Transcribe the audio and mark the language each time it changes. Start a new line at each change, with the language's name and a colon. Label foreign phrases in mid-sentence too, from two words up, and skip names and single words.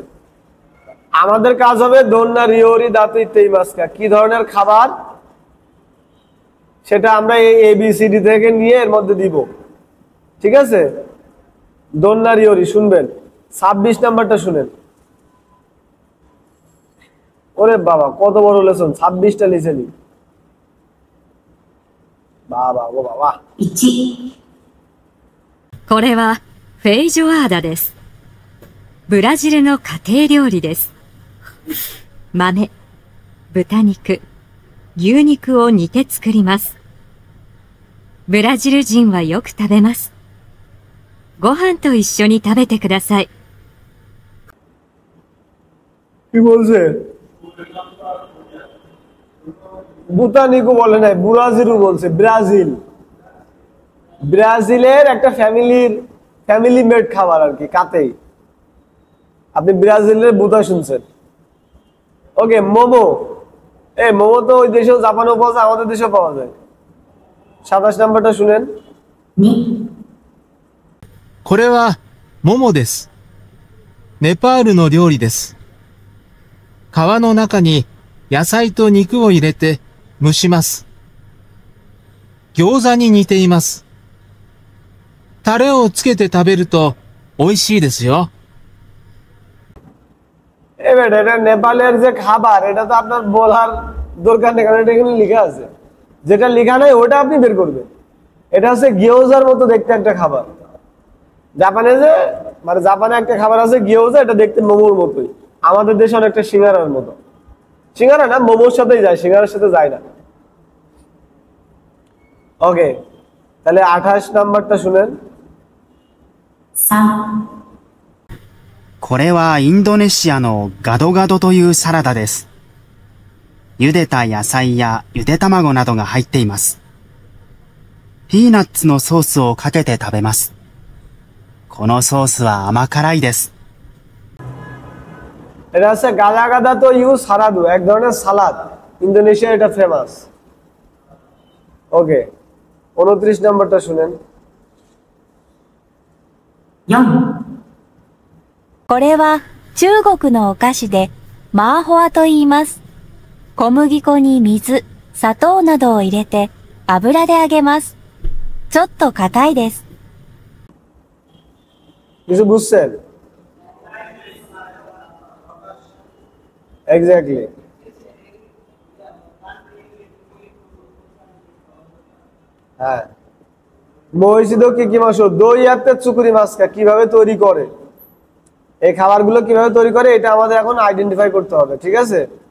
Bangla: আমাদের কাজ হবে
Japanese: どんな 料理 だと 言って いますか,
Bangla: কি ধরনের খাবার সেটা আমরা এই ABCD থেকে নিয়ে এর মধ্যে দিব, ঠিক আছে?
Japanese: どんな 料理
Bangla: শুনবেন। 26 নাম্বারটা শুনেন। ওরে বাবা কত বড় লেসন, 26টা লিখেনি বাবা, ও বাবা।
Japanese: これはフェイジョアーダです。ブラジルの家庭料理です。豆、豚肉、牛肉を煮て作ります。ブラジル人はよく食べます。ご飯と一緒に食べてください。
Bangla: কি বলছে? বুতানিকো বলে নাই, ব্রাজিলও বলছে। ব্রাজিল, ব্রাজিলের একটা
English: family made
Bangla: খাবার আর কি, কাতেই। আপনি ব্রাজিলের বুতা শুনছেন। ওকে, মোমো। মোমো তো ওই দেশেও জাপানেও পাওয়া যায়, আমাদের দেশেও পাওয়া যায়। 27 নাম্বারটা শুনেন।
Japanese: これは、桃です。ネパールの料理です。皮の中に野菜と肉を入れて蒸します。餃子に似ています。タレをつけて食べると美味しいですよ。
Bangla: এবার এটা নেপালের যে খাবার, এটা তো আপনার বলার দরকার নেই, কারণ এটা এখানে লেখা আছে। যেটা লেখা নাই ওটা আপনি বের করবেন। এটা হচ্ছে গিয়োজার মতো দেখতে একটা খাবার। জাপানে যে মানে জাপানে একটা খাবার আছে গিয়োজা, এটা দেখতে মোমোর মতোই। আমাদের দেশে অনেকটা সিঙ্গারার মতো। সিঙ্গারা না, মোমোর সাথেই যায়, সিঙ্গারার সাথে যায় না। ওকে, তাহলে 28 নাম্বারটা শুনেন।
Japanese: これはインドネシアのガドガドというサラダです。茹でた野菜やゆで卵などが入っています。ピーナッツのソースをかけて食べます。このソースは甘辛いです。
Bangla: এটা হচ্ছে
Japanese: ガドガド と いう サラダ,
Bangla: এক ধরনের সালাদ। ইন্দোনেশিয়া এটা ফেমাস। ওকে, 29 নাম্বারটা শুনেন।
Japanese: これは中国のお菓子でマーホアと言います。小麦粉に水、砂糖などを入れて油で揚げます。ちょっと硬いです。
Bangla: কিছু বুঝছেন? এক্স্যাক্টলি। হ্যাঁ, মহিষিদ কি মাস দই আত্মে চুকুরি মাছকা কিভাবে তৈরি করে, এই খাবারগুলো কিভাবে তৈরি করে, এটা আমাদের এখন আইডেন্টিফাই করতে হবে, ঠিক আছে?